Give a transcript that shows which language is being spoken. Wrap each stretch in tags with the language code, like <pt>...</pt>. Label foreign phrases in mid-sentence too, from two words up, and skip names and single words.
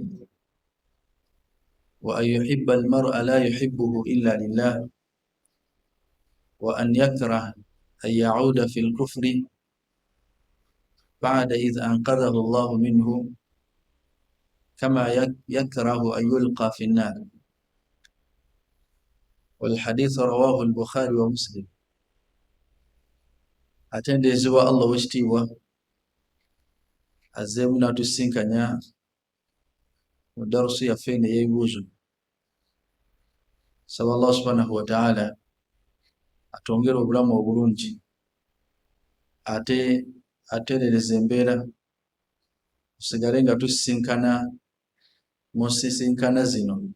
<ar>وأن يحب المرء لا يحبه إلا لله، وأن يكره أن يعود في الكفر بعد إذ أنقذه الله منه، كما يكره أن يلقى في النار. والحديث رواه البخاري ومسلم.</ar> <lg>Atendezebwa Allah wekitiibwa azzeemu n'atusinkanya mu darusu yaffe eno ey'ebibuuzo. Saba Allah</lg> <ar>سبحانه وتعالى</ar> <lg>atwongere obulamu obulungi, ate ateerereze embeera tusigale nga tusisinkana mu nsisinkana zino.</lg>